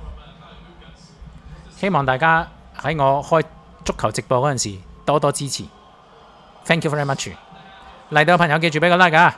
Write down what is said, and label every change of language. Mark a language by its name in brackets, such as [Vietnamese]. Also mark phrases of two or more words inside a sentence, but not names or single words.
[Cantonese] 希望大家喺我開足球直播嗰陣時多多支持。 [English] Thank you very much。 [Cantonese] 嚟到嘅朋友記住俾個 like 啊！